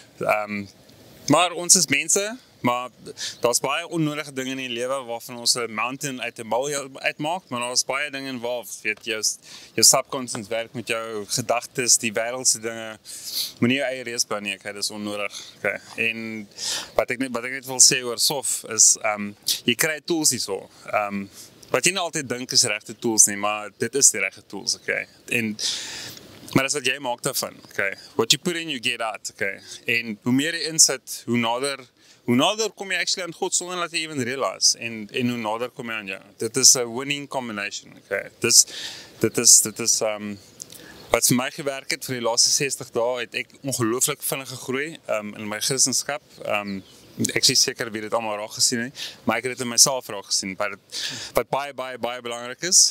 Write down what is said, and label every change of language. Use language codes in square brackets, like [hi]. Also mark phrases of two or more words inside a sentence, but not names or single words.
[af] Maar ons is mense, maar daar's baie onnodige dinge in die lewe waarvan ons 'n mountain uit 'n molehill uitmaak, maar daar's baie dinge waar, weet jou subconscious werk met jou gedagtes, die wêreldse dinge, moenie jou eie reis bou nie, okay, dis onnodig, okay. En wat ek net wil sê oor SOF is, jy kry tools hierso, wat jy nie altyd dink is regte tools nie, maar dit is die regte tools, okay. En Maar dis wat jy maak daarvan, okay? [en] What you put in, you get out, okay? [af] En hoe meer jy insit, hoe nader kom jy actually aan God sonder dat jy [en] even realize, [af] en hoe nader kom jy aan jou. Dit is [en] a winning combination, [af] okay? Dit is wat vir my gewerk het vir die laaste 60 dae, het ek ongelooflik vinnig gegroei in my Christendom. Ek is seker wie dit almal raak gesien het, maar ek het dit in myself raak gesien, wat baie belangrik is.